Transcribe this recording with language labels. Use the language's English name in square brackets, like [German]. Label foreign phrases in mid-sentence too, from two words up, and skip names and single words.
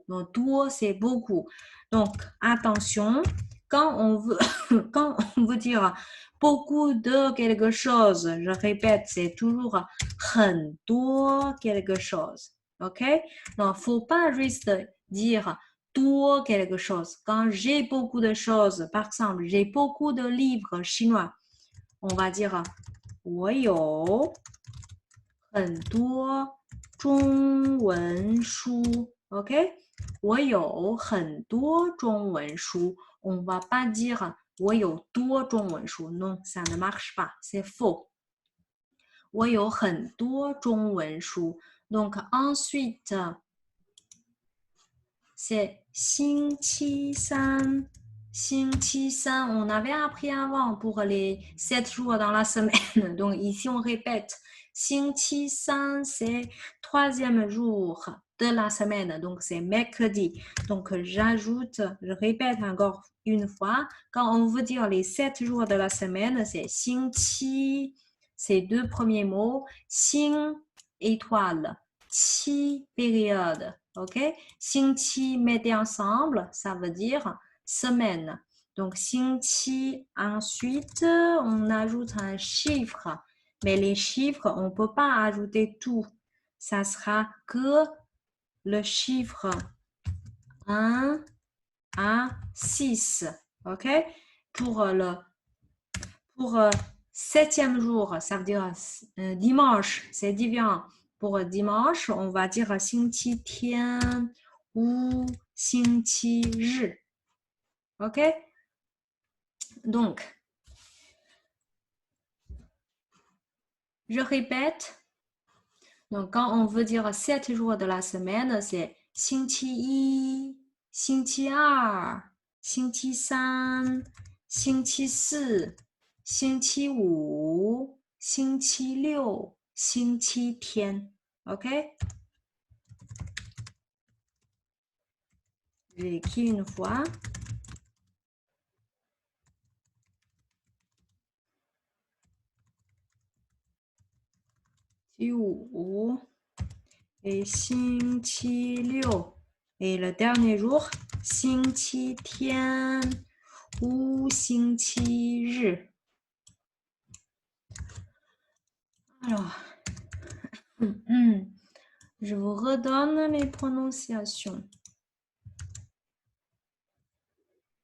[French] Donc, tour, c'est beaucoup. Donc, attention, quand on veut dire beaucoup de quelque chose, je répète, c'est toujours [Chinese] 很多 [French] quelque chose. OK? Donc, faut pas juste dire 多 quelque chose. Quand j'ai beaucoup de choses, par exemple, j'ai beaucoup de livres chinois, on va dire [Chinese] 我有很多中文书 [French] OK? [Chinese] 我有很多中文书 [French] On va pas dire [Chinese] 我有多中文书 [French] Non, ça ne marche pas, c'est faux. [Chinese] 我有很多中文书 [French] Donc ensuite, c'est 星期三 on avait appris avant pour les 7 jours dans la semaine. Donc ici, on répète. [Chinese] 星期三, [French] c'est 3e jour de la semaine. Donc c'est mercredi. Donc j'ajoute, je répète encore une fois. Quand on veut dire les 7 jours de la semaine, c'est 星期, ces deux premiers mots. 星, étoile. 七, période. OK? 星期 mettez ensemble, ça veut dire semaine. Donc, [Chinese] 星期, [French] ensuite, on ajoute un chiffre. Mais les chiffres, on ne peut pas ajouter tout. Ça sera que le chiffre 1 à 6. OK? Pour 7e jour, ça veut dire dimanche, c'est différent. Pour dimanche, on va dire 星期天 ou 星期日. OK? Donc, je répète. Donc, quand on veut dire 7 jours de la semaine, c'est [Chinese] 星期一, 星期二, 星期三, 星期四, 星期五, 星期六, 星期天. [French] OK? J'écris une fois. Et 星期六. Et le dernier jour, [Chinese] 星期天 ou 星期日. [French] Alors, je vous redonne les prononciations.